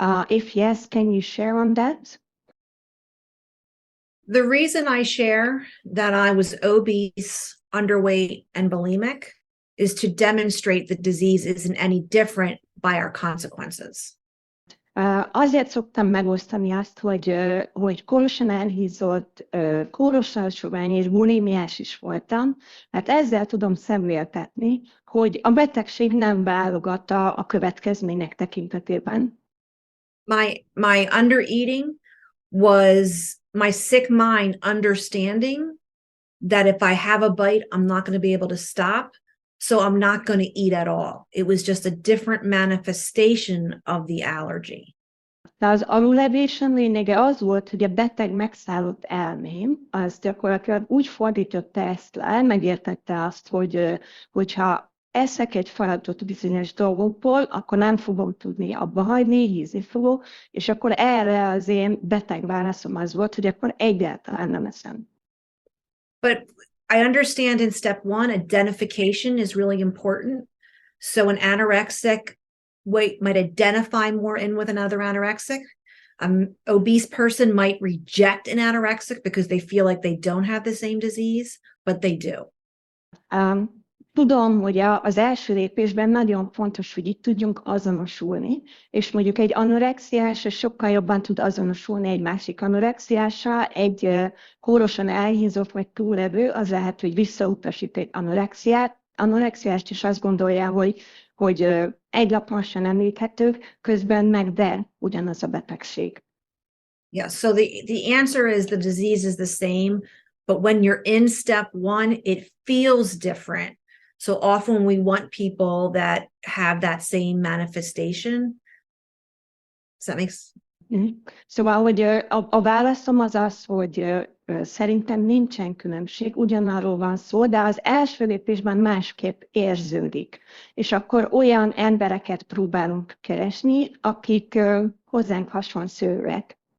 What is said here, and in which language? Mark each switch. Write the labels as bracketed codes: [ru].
[en] If yes, can you share on that? The reason I share that I was obese, underweight, and bulimic is to demonstrate the disease isn't any different by our consequences. [hu] Azért szoktam megosztani azt, hogy kórosan elhízott, kórosan sovány és bulimiás is voltam, mert ezzel tudom szemléltetni, hogy a betegség nem válogatta a következmények tekintetében. [en] My undereating was my sick mind understanding that if I have a bite, I'm not going to be able to stop. So I'm not going to eat at all. It was just a different manifestation of the allergy. [hu] De az alulevésem lényege az volt, hogy a beteg megszállott elmém, az gyakorlatilag úgy fordította ezt le, megértette azt, hogyha eszek egy falatot bizonyos dolgokból, akkor nem fogom tudni abba hagyni, hízni fogok, és akkor erre az én beteg válaszom az volt, hogy akkor egyáltalán nem eszem. [en] But I understand in step 1, identification is really important. So an anorexic might identify more in with another anorexic. Obese person might reject an anorexic because they feel like they don't have the same disease, but they do. [hu] Tudom, hogy az első lépésben nagyon fontos, hogy itt tudjunk azonosulni, és mondjuk egy anorexiás sokkal jobban tud azonosulni egy másik anorexiással, egy kórosan elhízott vagy túllevő, az lehet, hogy visszautasít egy anorexiást, és azt gondolja, hogy egy lapon sem említhetők, közben meg de ugyanaz a betegség. [en] Yeah, so the answer is the disease is the same, but when you're in step one, it feels different. So often we want people that have that same manifestation. Does that make sense? [hu] Szóval, hogy a válaszom az, hogy szerintem nincsen különbség, ugyanarról van szó, de az első lépésben másképp érződik. És akkor olyan embereket próbálunk keresni, akik hozzánk hasonszőek.